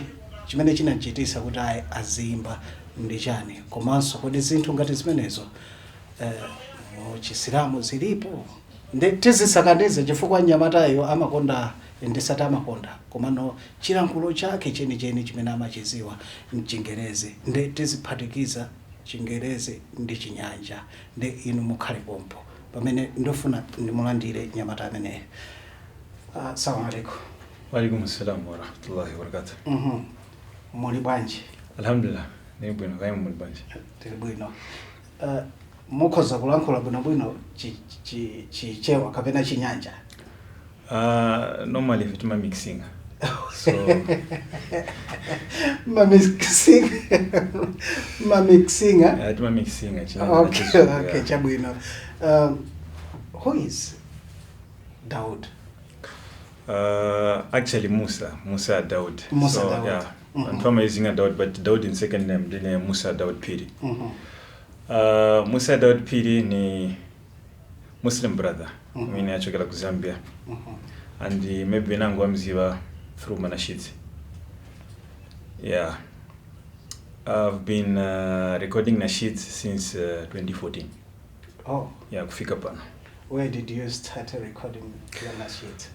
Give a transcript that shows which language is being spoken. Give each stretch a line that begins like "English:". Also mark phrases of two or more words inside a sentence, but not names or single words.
Nyanja: chimene chinachitisa kuti azimba ndi chani, komanso kodi zinthu ngati zimenezo mu Chisilamu zilipo ndi tizisakanize chifukwa nyamatayo amakonda ndisati amakonda komano chilankhulo chake cheni chimene amachiziwa mchingerezi ndi tiziphatikiza Chingerezi ndi Chinyanja ndi inu mukhale pompo pamene ndofuna ndimulandire nyamata ameneyo.
Arabic: السلام عليكم. وعليكم السلام ورحمة الله وبركاته.
Nyanja: Muli bwanji? Alhamdulillah, ni bwino kaya muli bwanji. Tili bwino. Mukhoza kulankhula bwino chichewa kapena Chinyanja?
English: Normally it's my mixing. So my mixing. it's my mixing. Okay, chabwino. Who is Daud? Actually Musa Daud. Musa so, Daud. Yeah. I'm from using a Daud, but Daud in second name, the name Musa Daud Piri.
Nyanja: Musa Daud Piri ni
English: Muslim brother.
Nyanja: Mimi achokera ku Zambia.
English: And maybe
Nyanja: nangu amziwa
English: through nasheeds. Yeah. I've been recording nasheeds since 2014. Oh.
Nyanja: Yeah, kufika pana.
English: Where did you start recording your nasheeds?